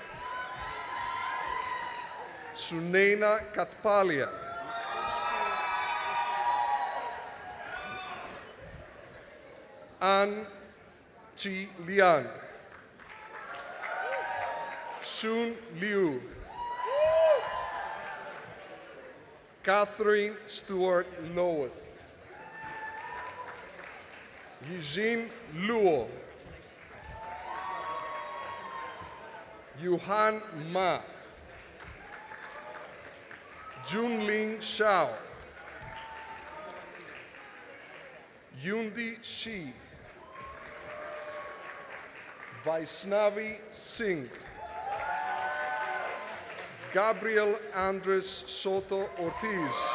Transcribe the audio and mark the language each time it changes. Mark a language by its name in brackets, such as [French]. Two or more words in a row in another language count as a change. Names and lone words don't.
[English] Sunaina Katpalia. An Chi Lian. Sun Liu. Catherine Stewart Loweth. Eugene Luo. Yuhan Ma. Junling Shao. Yundi Shi. Vaishnavi Singh. Gabriel Andres Soto Ortiz.